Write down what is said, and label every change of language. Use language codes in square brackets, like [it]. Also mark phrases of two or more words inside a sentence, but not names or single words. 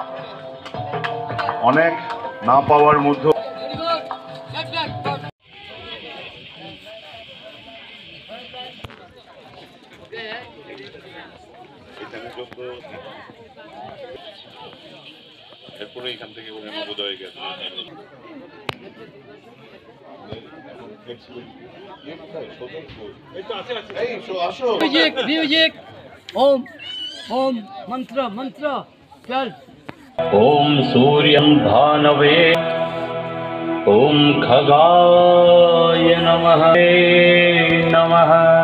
[bn] অনেক না পাওয়ার মধ্যে এরপরে এখান থেকে নবোদয় গেছে। [hi] म्यूजिक ओम ओम मंत्र मंत्र चल। [sa] ओम सूर्यं भानवे ओम खगाय नमः नमः